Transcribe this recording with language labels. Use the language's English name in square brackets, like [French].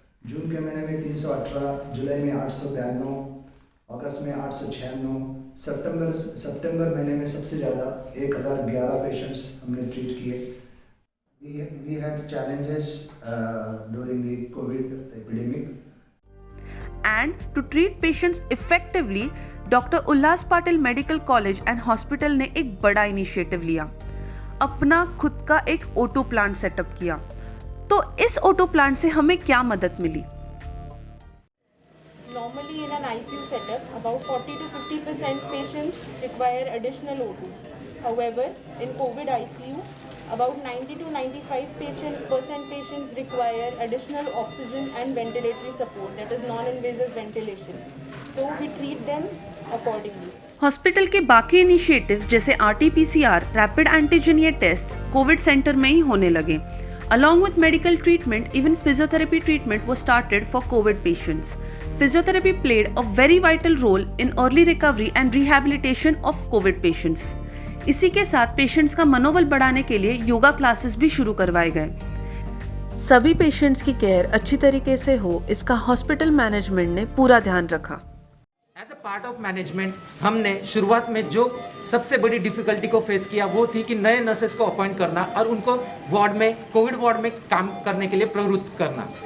[Hindi] जून के महीने में 318, जुलाई में 892, अगस्त में 896, सितंबर महीने में सबसे ज़्यादा 1011 पेशेंट्स हमने ट्रीट किए. [English] We had challenges during the COVID epidemic. And to treat patients effectively, [Hindi] doctor Ullas Patil medical college and hospital ने एक बड़ा इनिशिएटिव लिया. अपना खुद का एक ओटो प्लांट सेटअप किया. तो इस ओटो प्लांट से हमें क्या मदद मिली? [English] Normally in an ICU setup, about 40 to 50% patients require additional O2. However, in COVID ICU, about 90 to 95% patients require additional oxygen and ventilatory support, that is non-invasive ventilation. So we treat them accordingly. [Hindi] Hospital के बाकी initiatives जैसे RT-PCR, rapid antigen ये test Covid centre में ही होने लगे. [English] Along with medical treatment, even physiotherapy treatment was started for COVID patients. Physiotherapy played a very vital role in early recovery and rehabilitation of COVID patients. [Hindi] इसी के साथ patients का मनोबल बढ़ाने के लिए योगा क्लासेस भी शुरू करवाए गए. सभी पेशेंट्स की केयर अच्छी तरीके से हो, इसका हॉस्पिटल मैनेजमेंट ने पूरा ध्यान रखा. [English] as a part of management [Hindi] हमने शुरुआत में जो सबसे बड़ी डिफिकल्टी को फेस किया वो थी कि नए नर्सेस को अपॉइंट करना और उनको वार्ड में कोविड वार्ड में काम करने के लिए प्रवृत्त करना.